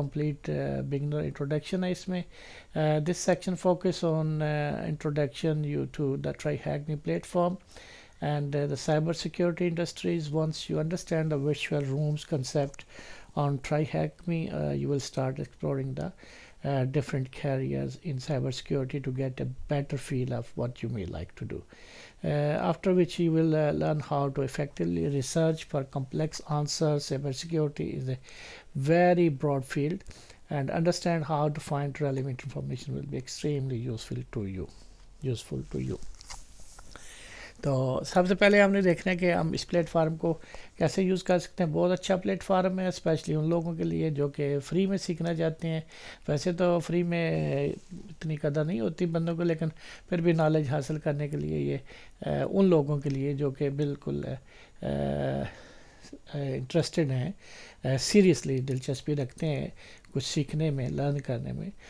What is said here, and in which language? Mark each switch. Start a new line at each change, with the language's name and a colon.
Urdu: Complete beginner introduction ہے اس میں.
English: This section focus on introduction you to the TryHackMe platform and the cyber security industries. Once you understand the virtual rooms concept on TryHackMe, you will start exploring the different careers in cybersecurity to get a better feel of what you may like to do. After which you will learn how to effectively research for complex answers. Cybersecurity is a very broad field, and understand how to find relevant information will be extremely useful to you.
Urdu: تو سب سے پہلے ہم نے دیکھنا ہے کہ ہم اس plate form کو کیسے یوز کر سکتے ہیں. بہت اچھا پلیٹ فارم ہے اسپیشلی ان لوگوں کے لیے جو کہ فری میں سیکھنا چاہتے ہیں. ویسے تو فری میں اتنی قدر نہیں ہوتی بندوں کو، لیکن پھر بھی نالج حاصل کرنے کے لیے یہ ان لوگوں کے لیے جو کہ بالکل انٹرسٹڈ ہیں، سیریسلی دلچسپی رکھتے ہیں کچھ سیکھنے میں، لرن کرنے میں.